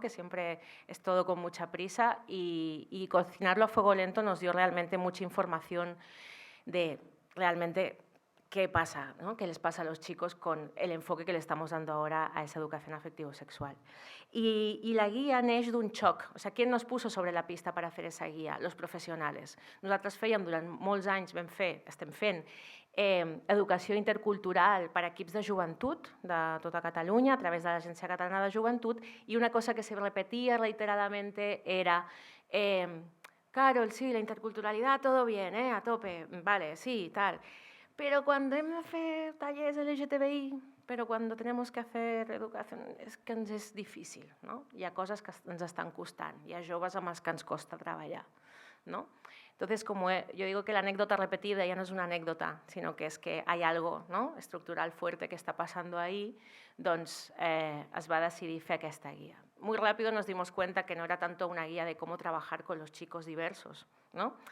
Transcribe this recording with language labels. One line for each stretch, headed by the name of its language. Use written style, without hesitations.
Spanish: Que siempre es todo con mucha prisa, y cocinarlo a fuego lento nos dio realmente mucha información de realmente qué pasa, ¿no? Qué les pasa a los chicos con el enfoque que le estamos dando ahora a esa educación afectivo-sexual. Y la guía
Catalan: neix d'un xoc.
Spanish: O sea, ¿quién nos puso sobre la pista para hacer esa guía? Los professionals.
Catalan: Nosaltres fèiem durant molts anys, estem fent, educació intercultural per a equips de joventut de tota Catalunya a través de l'Agència Catalana de Joventut, i una cosa que se repetia reiteradamente era Carol, sí,
Spanish: la interculturalidad, todo bien, a tope, vale, sí, tal. Pero cuando
Catalan: hem de fer tallers
Spanish: LGTBI, pero cuando tenemos que hacer educación,
Catalan: és que ens és difícil,
Spanish: no?
Catalan: Hi ha coses que ens estan costant, hi ha joves amb els que ens costa treballar, no?
Spanish: Entonces, como yo digo que la anécdota repetida ya no es una anécdota, sino que es que hay algo, ¿no? estructural fuerte que está pasando ahí,
Catalan: doncs es va decidir fer aquesta guía.
Spanish: Muy rápido nos dimos cuenta que no era tanto una guía de cómo trabajar con los chicos diversos, ¿no?